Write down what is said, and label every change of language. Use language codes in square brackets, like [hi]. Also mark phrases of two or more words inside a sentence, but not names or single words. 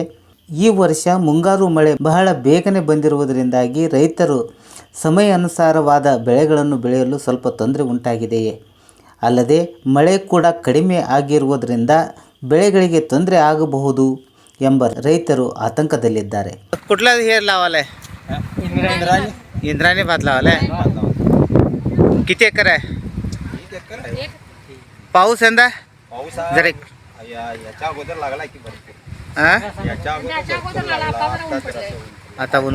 [kn] ಈ ವರ್ಷ ಮುಂಗಾರು ಮಳೆ ಬಹಳ ಬೇಗನೆ ಬಂದಿರುವುದರಿಂದಾಗಿ ರೈತರು ಸಮಯ ಅನುಸಾರವಾದ ಬೆಳೆಗಳನ್ನು ಬೆಳೆಯಲು ಸ್ವಲ್ಪ ತೊಂದರೆ ಉಂಟಾಗಿದೆಯೇ ಅಲ್ಲದೆ ಮಳೆ ಕೂಡ ಕಡಿಮೆ ಆಗಿರುವುದರಿಂದ ಬೆಳೆಗಳಿಗೆ ತೊಂದರೆ ಆಗಬಹುದು ಎಂಬ ರೈತರು आतंकದಲ್ಲಿದ್ದಾರೆ. [mr] कुठला हे लावाले? इंद्रायणी भात लावाले. किती एकर आहे? पाऊस यंदा जरा याच्या अगोदर लागला की भरपूर. याच्या आता ऊन